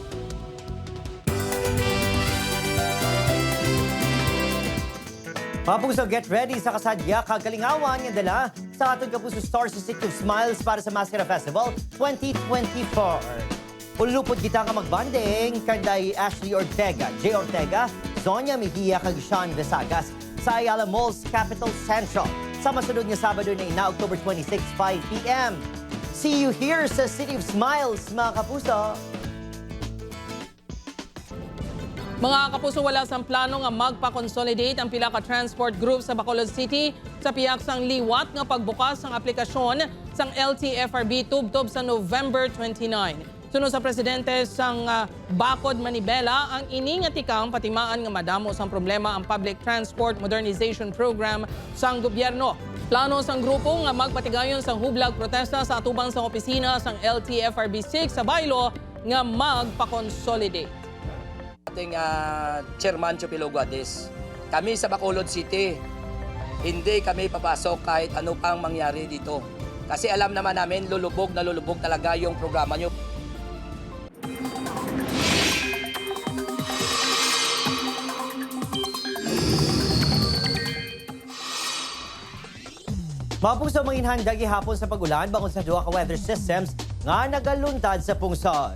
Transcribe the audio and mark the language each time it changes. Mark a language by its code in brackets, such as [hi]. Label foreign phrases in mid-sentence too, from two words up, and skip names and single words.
[hil] Papuso, [en] get ready [hil] sa kasadya kagalingawan nga dala sa aton Kapuso Stars City of Smiles para sa Mascara Festival 2024. Ulupod kita nga magbanding kanday Ashley Ortega, J. Ortega, Zonia Mejia kag Sean Vesagas sa Ayala Malls Capital Central sa masunod nga Sabado na October 26, 5 p.m. [en] See you here [hil] sa City of Smiles, mga kapuso. Mga kapuso, wala sang plano nga magpa-consolidate ang pila ka transport group sa Bacolod City sa piyak sang liwat nga pagbukas ng aplikasyon sang LTFRB tubtob sa November 29. Sunod sa presidente sang Bacod Manibela, ang ini nga tikang patimaan nga madamo sang problema ang [en] public transport modernization program [hil] sang gobyerno. Plano sang grupo nga magpatigayon sang hublag protesta sa atubang sang opisina sang LTFRB 6 sa Bailo nga magpa-consolidate. [tl] Ating Chairman Chupilo Guades, kami sa Bacolod City, hindi kami papasok kahit ano pang mangyari dito. Kasi alam naman namin, lulubog talaga yung programa nyo. [hil] Mapuso mga inhandag ihapon sa pag-ulan bangod sa duha ka [en] weather systems [hil] nga nagaluntad sa pungsod.